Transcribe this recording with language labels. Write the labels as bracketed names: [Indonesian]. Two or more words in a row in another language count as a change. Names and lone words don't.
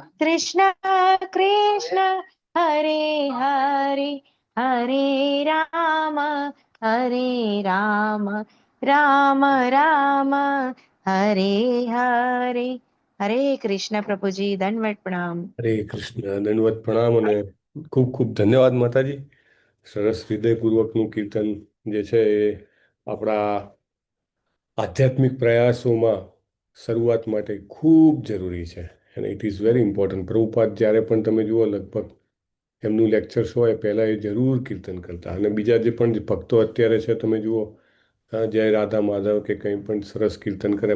[Hindi] कृष्ण हरे हरे हरे राम राम राम हरे हरे हरे कृष्ण प्रभुजी दंडवत प्रणाम। [Gujarati] હરે કૃષ્ણ, દંડવત પ્રણામ અને ખૂબ ખૂબ ધન્યવાદ માતાજી. સરસ હૃદયપૂર્વકનું કીર્તન જે છે એ આપણા આધ્યાત્મિક પ્રયાસોમાં શરૂઆત માટે ખૂબ જરૂરી છે અને [English] it is very important. [Gujarati] પ્રભુપાદ જ્યારે પણ તમે જુઓ લગભગ એમનું લેક્ચર્સ હોય પહેલાં એ જરૂર કીર્તન કરતા અને બીજા જે પણ ભક્તો અત્યારે છે તમે જુઓ જય રાધા માધવ કે કંઈ પણ સરસ કીર્તન કરે.